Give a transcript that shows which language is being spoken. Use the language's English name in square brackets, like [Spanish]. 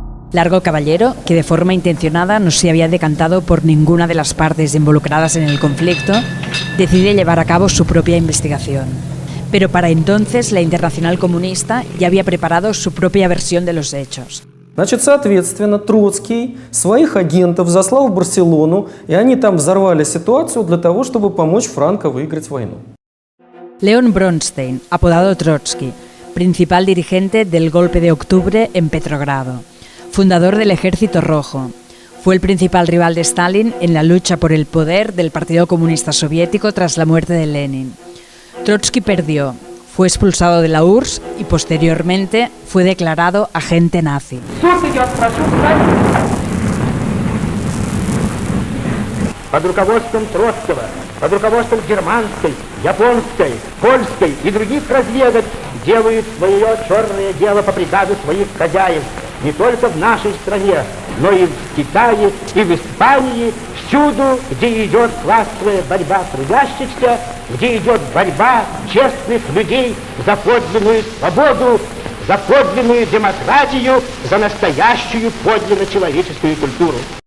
[Spanish] Largo Caballero, que de forma intencionada no se había decantado por ninguna de las partes involucradas en el conflicto, decide llevar a cabo su propia investigación. Pero para entonces la Internacional Comunista ya había preparado su propia versión de los hechos. [Russian] Значит, соответственно, Троцкий своих агентов заслал в Барселону, и они там взорвали ситуацию для того, чтобы помочь Франко выиграть войну. [Spanish] León Bronstein, apodado Trotsky, principal dirigente del golpe de octubre en Petrogrado, fundador del Ejército Rojo. Fue el principal rival de Stalin en la lucha por el poder del Partido Comunista Soviético tras la muerte de Lenin. Trotsky perdió, fue expulsado de la URSS y posteriormente fue declarado agente nazi. [Russian] Под руководством Троцкого, под руководством германской, японской, польской и других разведок делают свое черное дело по приказу своих хозяев не только в нашей стране, но и в Китае, и в Испании, всюду, где идет классовая борьба трудящихся, где идет борьба честных людей за подлинную свободу, за подлинную демократию, за настоящую подлинно человеческую культуру.